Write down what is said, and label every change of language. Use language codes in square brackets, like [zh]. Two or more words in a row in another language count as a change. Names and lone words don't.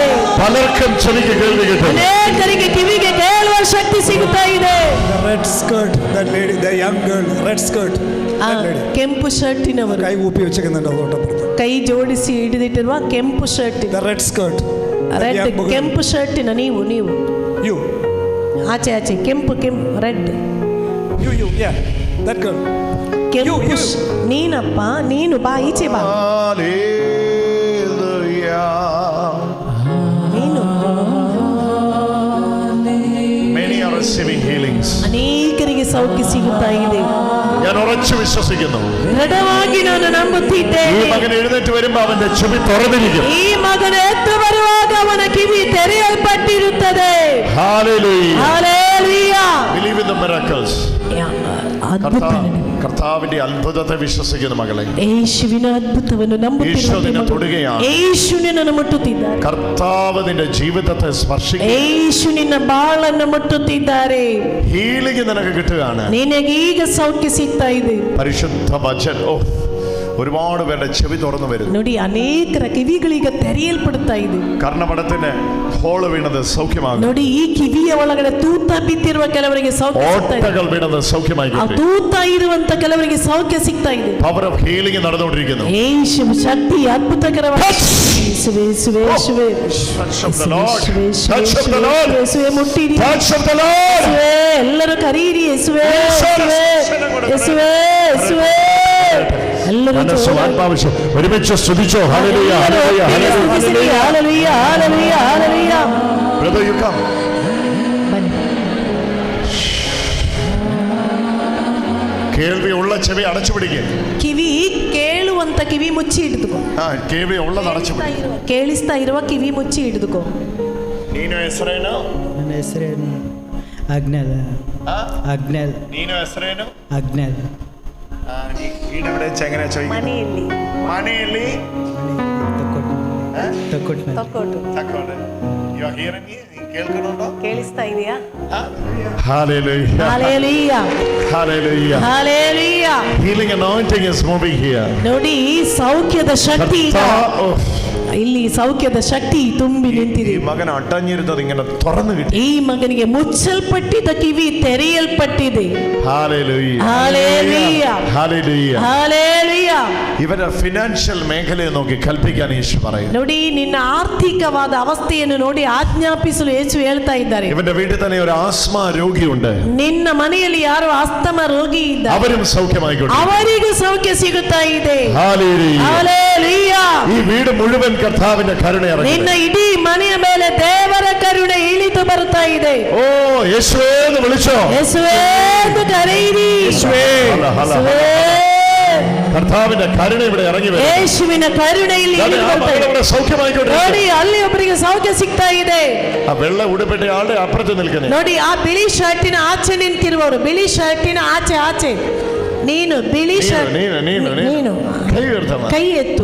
[ml] പലർക്കും ചെവിക്ക് കേൾവി കിട്ടും. [kn] ಅನೇಕರಿಗೆ ಕಿವಿಗೆ ಕೇಳುವ ಶಕ್ತಿ ಸಿಗುತ್ತಾ ಇದೆ. [en] Red skirt, that lady, the young girl, red skirt. [kn] ಕೆಂಪು ಶರ್ಟಿನವರು [ml] കൈ ഊപ്പി വെച്ചിരിക്കുന്നുണ്ട് അതോട്ടപ്പുറത്ത്. [kn] ಕೈ ಜೋಡಿಸಿ ಹಿಡಿದಿಟ್ಟಿರುವ ಕೆಂಪು ಶರ್ಟ್. [en] The red skirt. [kn] ರೆಡ್ ಕೆಂಪು ಶರ್ಟಿನ ನೀವು [en] You. [kn] ಆಚೆ ಆಚೆ ಕೆಂಪು ರೆಡ್. [en] You, yeah, that girl. [kn] ಕೆಂಪು ನೀನಪ್ಪ, ನೀನು ಬಾ ಈಚೆ ಬಾ. ನೀನು. [en] Many are receiving healings. [kn] ಅನೇಕರಿಗೆ ಸೌಖ್ಯ ಸಿಗುತ್ತಾ ಇದೆ. [ml] ഞാൻ ഉറച്ചു വിശ്വസിക്കുന്നു. [kn] ದೃಢವಾಗಿ ನಾನು ನಂಬುತ್ತಿದ್ದೇನೆ. [ml] ഈ മകൻ എഴുന്നേറ്റ് വരുമ്പോൾ അവന്റെ ചെവി തുറന്നിരിക്കും. [kn] ಈ ಮಗನ ಎದ್ದು ಬರುವಾಗ ಅವನ ಕಿವಿ ತೆರೆಯಲ್ಪಟ್ಟಿರುತ್ತದೆ. [en] Hallelujah. Hallelujah. Believe in the miracles. [ml] കർത്താവിന്റെ അത്ഭുതത്തെ വിശ്വസിക്കുന്ന മകളെ, [kn] യേശുവിನ അത്ഭുതವನ್ನು ನಂಬುತ್ತಿರುತ್ತಾರೆ. യേശു ನಿನ್ನನ್ನು ಮುಟ್ಟುತ್ತಿದ್ದಾರೆ. [ml] കർത്താവ് നിന്റെ ജീവിതത്തെ സ്പർശിക്കും. [kn] യേശു ನಿನ್ನ ಬಾಳನ್ನು ಮುಟ್ಟುತ್ತಿದ್ದಾರೆ. [ml] ഹീലിംഗ് നിനക്ക് കിട്ടുകയാണ്. [kn] ನಿನಗೆ ಈಗ ಸೌಖ್ಯ ಸಿಗ್ತಾ ಇದೆ. [ml] പരിശുദ്ധ വചനം. ഒരുപാട് പേരുടെ ചെവി തുറന്നു വരുന്നു. [kn] ನೋಡಿ, ಅನೇಕರ ಕಿವಿಗಳೀಗ ತೆರೆಯಲ್ಪಡುತ್ತಾ ಇದೆ. [ml] കർണപടത്തിന് ഹോള് വീണത് സൗഖ്യമാകും. [kn] ನೋಡಿ, ಈ ಕಿವಿಯ ಒಳಗಡೆ ತೂತ ಬಿದ್ದಿರುವ ಕೆಲವರಿಗೆ ಸೌಖ್ಯ ಸಿಗ್ತಾ ಇದೆ. [ml] ഓട്ടകൾ വീണത് സൗഖ്യമായി. [kn] ಆ ತೂತ ಇರುವಂತ ಕೆಲವರಿಗೆ ಸೌಖ್ಯ ಸಿಗ್ತಾ ಇದೆ. [en] power of healing [ml] നടന്നുകൊണ്ടിരിക്കുന്നു. യേശു ശക്തി അത്ഭുതകരമായി. യേശുവേ, യേശുവേ, യേശുവേ. [en] Touch of the Lord. Touch of the Lord. [ml] യേശുവേ, മുട്ടിരി. [en] Touch of the Lord. [ml] യേശുവേ, [kn] ಎಲ್ಲರೂ ಕರೀರಿ. [ml] യേശുവേ, യേശുവേ, യേശുവേ, യേശുവേ. [kn] ಎಲ್ಲರೂ [ml] ഒരുമിച്ച് സ്തുതിച്ചോ. ഹല്ലേലൂയ, ഹല്ലേലൂയ, ഹല്ലേലൂയ, ഹല്ലേലൂയ, ഹല്ലേലൂയ, ഹല്ലേലൂയ. [en] Brother, you come. [ml] കേൾവി ഉള്ള ചെവി അടച്ചു പിടിക്കുക. [kn] ಕಿವಿ ಕೇಳುವಂತ ಕಿವಿ ಮುಚ್ಚಿ ಹಿಡಿದುಕೋ. [ml] കേൾവി ഉള്ളത് അടച്ചു പിടിക്കുക. [kn] ಕೇಳಿಸ್ತಾ ಇರುವ ಕಿವಿ ಮುಚ್ಚಿ ಹಿಡಿದುಕೋ. ನೀನು ಹೆಸರೇನು? ನನ್ನ ಹೆಸರೇನು? ಅಜ್ಞಾನ. ಅಜ್ಞಾನ. ನೀನು ಹೆಸರೇನು? ಅಜ್ಞಾನ. [ml] വീടെവിടെ വെച്ച് എങ്ങനെ ചോദിക്കും? [kn] ಮನೆಯಲ್ಲಿ. മണിಯಲ್ಲಿ ತೊಕ್ಕೊಟ್ಟು. [ml] തക്കോട്ട്. [en] You are hearing me? [ml] കേൾക്കുന്നുണ്ടോ? [kn] ಕೇಳಿಸ್ತಾ ಇದೆಯಾ? [en] Hallelujah. Hallelujah. Hallelujah. Hallelujah. Healing anointing is moving here. [kn] ನೋಡಿ, ಸೌಖ್ಯದ ಶಕ್ತಿ ಈಗ ಇಲ್ಲಿ ಸೌಖ್ಯದ ಶಕ್ತಿ ತುಂಬಿ ನಿಂತಿದೆ. [ml] ഈ മകൻ അടഞ്ഞിരുന്നത് ഇങ്ങനെ തുറന്നു കിട്ടി. [kn] ಈ ಮಗನಿಗೆ ಮುಚ್ಚಲ್ಪಟ್ಟಿದ್ದ ಕಿವಿ ತೆರೆಯಲ್ಪಟ್ಟಿದೆ. [ml] ഹല്ലേലൂയ ഹല്ലേലൂയ ഹല്ലേലൂയ ഹല്ലേലൂയ. ഇവരുടെ ഫിനാൻഷ്യൽ മേഖലയെ നോക്കി കൽപ്പിക്കാൻ യേശു പറയുന്നു. [kn] ನೋಡಿ, ನಿನ್ನ ಆರ್ಥಿಕವಾದ ಅವಸ್ಥೆಯನ್ನು ನೋಡಿ ಆಜ್ಞಾಪಿಸಲು ಯೇಸು ಹೇಳ್ತಾ ಇದ್ದಾರೆ. [ml] ഇവന്റെ വീട്ടിൽ തന്നെ ഒരു ആസ്മ രോഗിയുണ്ട്. [kn] ನಿನ್ನ ಮನೆಯಲ್ಲಿ ಯಾರು ಆಸ್ತಮ ರೋಗಿ ಇದ್ದಾರೆ, [ml] അവരും സൗഖ്യമായിക്കോട്ടെ. [kn] ಅವರಿಗೂ ಸೌಖ್ಯ ಸಿಗುತ್ತಾ ಇದೆ. [ml] ഹല്ലേലൂയ ഹല്ലേലൂയ. ഈ വീട് മുഴുവൻ കർത്താവിന്റെ കരുണ ഇറങ്ങി. [kn] ನಿನ್ನ ಇಡೀ ಮನೆಯ ಮೇಲೆ ದೇವರ ಕರುಣೆ ಇಳಿದು ಬರ್ತಾ ಇದೆ. [ml] ഓ യേശുവേ എന്ന് വിളിച്ചോ. [kn] ಯೇಸುವೇ ಎಂದು ಕರೆಯಿರಿ. [ml] യേശുവേ കർത്താവിന്റെ കരുണ ഇവിടെ ഇറങ്ങി വരും. [kn] ಯೇಸುವಿನ ಕರುಣೆ ಇಲ್ಲಿ ಇಳಿದು ಬರ್ತಾ ಇದೆ. [ml] ഇവിടെ സൗഖ്യമായിക്കോട്ടെ. [kn] ನೋಡಿ, ಅಲ್ಲಿ ಒಬ್ಬರಿಗೆ ಸೌಖ್ಯ ಸಿಗ್ತಾ ಇದೆ. [ml] ആ വെള്ള ഉടുപ്പിട്ട ആളുടെ അപ്പുറത്ത് നിൽക്കുന്നത് [kn] ನೋಡಿ, ಆ ಬಿಳಿ ಶರ್ಟಿನ ಆಚೆ ನಿಂತಿರುವವರು, ಬಿಳಿ ಶರ್ಟಿನ ಆಚೆ ನೀನು ಬಿಳಿ ಶರ್ಟ್ ನೀನು ಕೈ ಎತ್ತು.